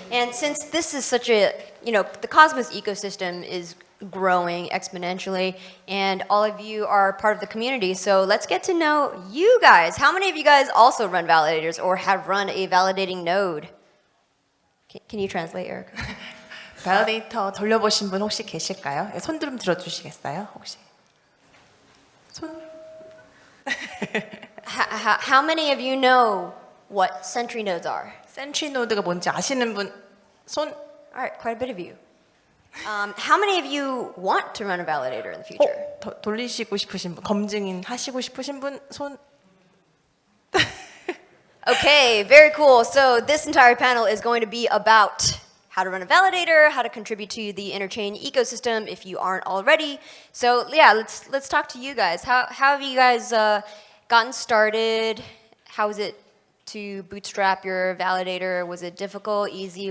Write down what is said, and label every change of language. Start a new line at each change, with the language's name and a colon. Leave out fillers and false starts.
English: And since this is such a, the Cosmos ecosystem is growing exponentially, and all of you are part of the community, so let's get to know you guys. How many of you guys also run validators or have run a validating node? Can you translate, Erica?
Korean: 발리데이터 돌려보신 분 혹시 계실까요? 손 좀 들어주시겠어요? 혹시? 손?
English: How many of you know what sentry nodes are?
Korean: 센트리 노드가 뭔지 아시는 분? 손?
English: All right, quite a bit of you. How many of you want to run a validator in the future?
Korean: 돌리시고 싶으신 분, 검증인 하시고 싶으신 분? 손?
English: Okay, very cool. So this entire panel is going to be about how to run a validator, how to contribute to the Interchain ecosystem if you aren't already. So yeah, let's talk to you guys. How have you guys gotten started? How was it to bootstrap your validator? Was it difficult, easy?